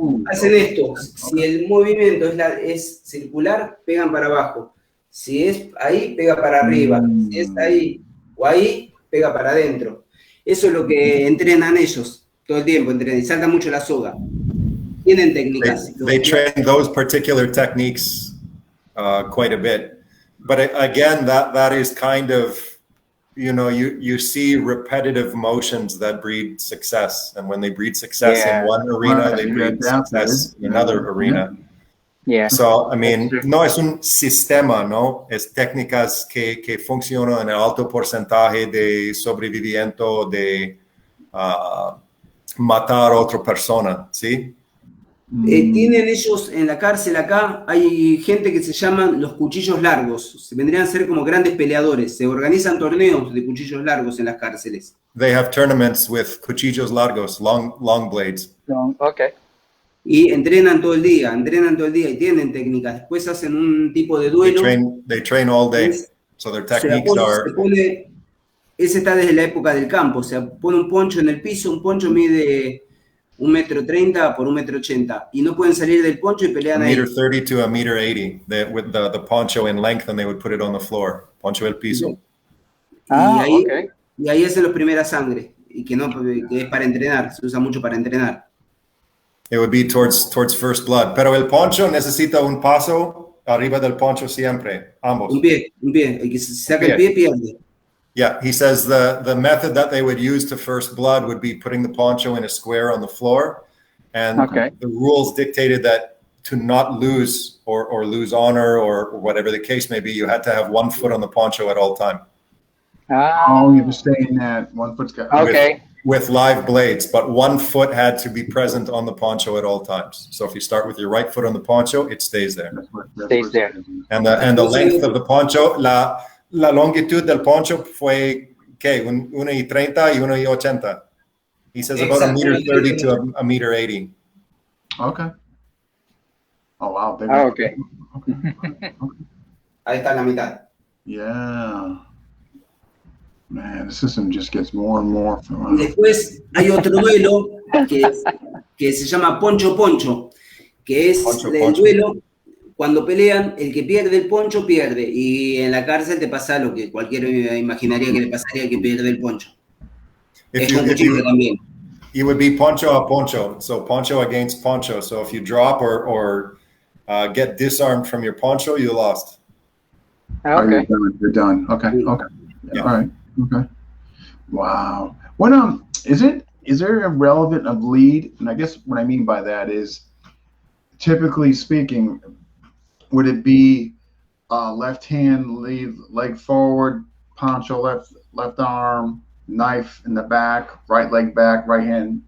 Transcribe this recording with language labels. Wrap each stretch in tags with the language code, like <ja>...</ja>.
<es>Hacen esto, si el movimiento es circular, pegan para abajo. Si es ahí, pega para arriba. Si es ahí o ahí, pega para adentro. Eso es lo que entrenan ellos todo el tiempo, entrenan y saltan mucho la soga. Tienen técnicas.</es> <en>They train those particular techniques quite a bit. But again, that is kind of, you see repetitive motions that breed success. And when they breed success in one arena, they breed success in another arena. Yeah. So, I mean,</en> <es>no es un sistema, ¿no? Es técnicas que funcionan en el alto porcentaje de sobreviviendo, de matar a otra persona, ¿sí? Tienen ellos en la cárcel acá, hay gente que se llaman los cuchillos largos. Se vendrían a ser como grandes peleadores. Se organizan torneos de cuchillos largos en las cárceles.</es> <en>They have tournaments with cuchillos largos, long blades. Okay.</en> <es>Y entrenan todo el día y tienen técnicas. Después hacen un tipo de duelo.</es> <en>They train all day. So their techniques</en> <es>ese está desde la época del campo. O sea, pone un poncho en el piso, un poncho mide 1.30 m por 1.80 m. Y no pueden salir del poncho y pelean ahí.</es> <en>1.30 to 1.80 m with the poncho in length, and they would put it on the floor.</en> <es>Poncho el piso. Y ahí hacen los primeras sangre. Y que es para entrenar. Se usa mucho para entrenar.</es> <en>It would be towards first blood.</en> <es>Pero el poncho necesita un paso arriba del poncho siempre. Ambos. Un pie. El que se saca el pie pierde.</es> <en>Yeah, he says the method that they would use to first blood would be putting the poncho in a square on the floor. And the rules dictated that to not lose or lose honor or whatever the case may be, you had to have 1 foot on the poncho at all time. You have to stay in that 1 foot. with live blades, but one foot had to be present on the poncho at all times. So if you start with your right foot on the poncho, it stays there. Stays there. And the length of the poncho,</en> <es>la longitud del poncho fue, ¿qué?</es> <en>1.30 y 1.80. He says about 1.30 to 1.80. Okay. Oh, wow. Okay.</en> <es>Ahí está la mitad.</es> <en>Yeah. Man, the system just gets more and more.</en> <es>Después hay otro duelo que se llama poncho-poncho, que es el duelo, cuando pelean, el que pierde el poncho pierde, y en la cárcel te pasa lo que cualquiera imaginaría que le pasaría al que pierde el poncho. Es con cuchillo también.</es> <en>It would be poncho a poncho, so poncho against poncho. So if you drop or get disarmed from your poncho, you lost. Okay. You're done. Okay. Yeah. All right. Okay. Wow. What is there a relevant of lead? And I guess what I mean by that is, typically speaking, would it be left hand lead, leg forward, poncho left arm, knife in the back, right leg back, right hand?</en>